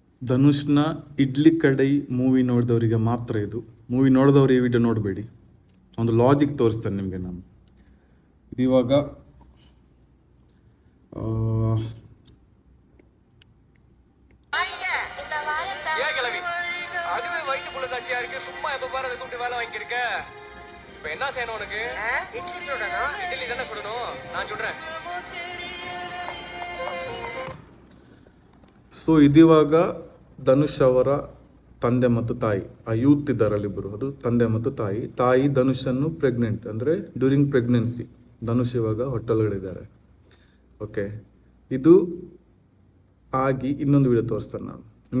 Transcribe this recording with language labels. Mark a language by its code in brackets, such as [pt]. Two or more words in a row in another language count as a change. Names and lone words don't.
[kn] ಧನುಷ್ನ ಇಡ್ಲಿ ಕಡೈ ಮೂವಿ ನೋಡಿದವರಿಗೆ ಮಾತ್ರ ಇದು. ಮೂವಿ ನೋಡಿದವರು ಈ ವಿಡಿಯೋ ನೋಡಬೇಡಿ. ಒಂದು ಲಾಜಿಕ್ ತೋರಿಸ್ತೇನೆ ನಿಮಗೆ ನಾನು. ಇವಾಗ [ta] அதுவே வயிற்று புள்ளதாச்சியா இருக்கு. சும்மா எப்ப பாரு அதை கூப்பிட்டு வேலை வாங்கியிருக்க. இப்ப என்ன செய்யணும் உனக்கு? இட்லி சுடணும். இட்லி தானே சுடணும், நான் சொல்றேன். [kn] ಸೊ ಇದಿವಾಗ ಧನುಷ್ ಅವರ ತಂದೆ ಮತ್ತು ತಾಯಿ, ಆ ಯೂತ್ ಇದ್ದಾರಲ್ಲಿಬ್ಬರು, ಅದು ತಂದೆ ಮತ್ತು ತಾಯಿ ಧನುಷನ್ನು ಪ್ರೆಗ್ನೆಂಟ್, ಅಂದರೆ [en] during pregnancy [kn] ಧನುಷ್ ಇವಾಗ ಹೊಟ್ಟೆಲುಗಳಿದ್ದಾರೆ. ಓಕೆ, ಇದು ಆಗಿ ಇನ್ನೊಂದು ವಿಡಿಯೋ ತೋರಿಸ್ತೇನೆ ನಾನು ನಿಮಗೆ.